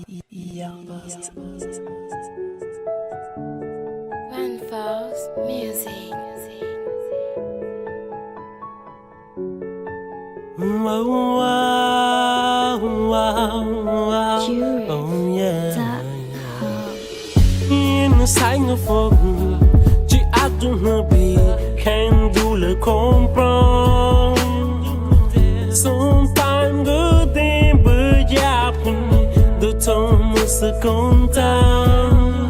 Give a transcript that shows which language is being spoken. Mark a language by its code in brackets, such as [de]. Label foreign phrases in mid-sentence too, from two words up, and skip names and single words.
[en] One Falls Music. Wow, wow, wow, wow. Oh yeah. [wo] Yenn saay nga foog ci àdduna bi kenn du la comprendre. Sometimes nga dem ba jàpp ni dootoo mës a kontaan.